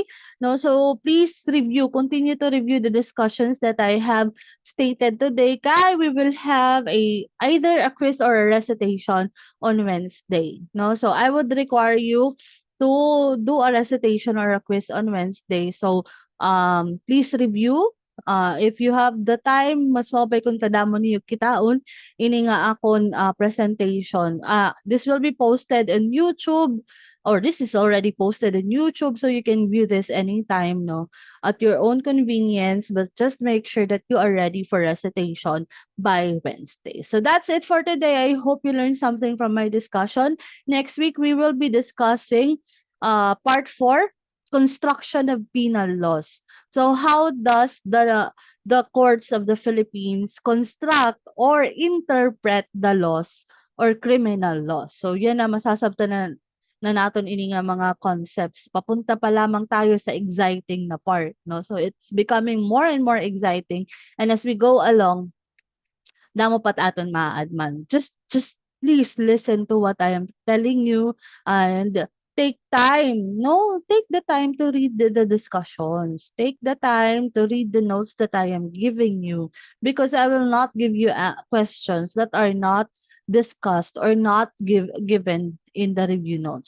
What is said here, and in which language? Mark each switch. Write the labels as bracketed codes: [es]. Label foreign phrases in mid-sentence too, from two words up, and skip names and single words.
[en] No, so please continue to review the discussions that I have stated today. Kai, we will have either a quiz or a recitation on Wednesday. No, so I would require you to do a recitation or a quiz on Wednesday. So please review. If you have the time, [war] mas mabay kung kadamon niyo kitaon ini nga akon presentation. [en] This will be posted on YouTube or this is already posted on YouTube so you can view this anytime, no, at your own convenience, but just make sure that you are ready for recitation by Wednesday. So that's it for today. I hope you learned something from my discussion. Next week we will be discussing part 4, construction of penal laws. So how does the courts of the Philippines construct or interpret the laws or criminal laws? [war] So yan na masasabtan na naton ini nga mga concepts. [tl] Papunta pa lamang tayo sa exciting na part, [en] no? So it's becoming more and more exciting, and as we go along, [war] damo pat aton maaad man. [en] Just please listen to what I am telling you and take time. No, take the time to read the discussions. Take the time to read the notes that I am giving you because I will not give you questions that are not discussed or not given in the review notes.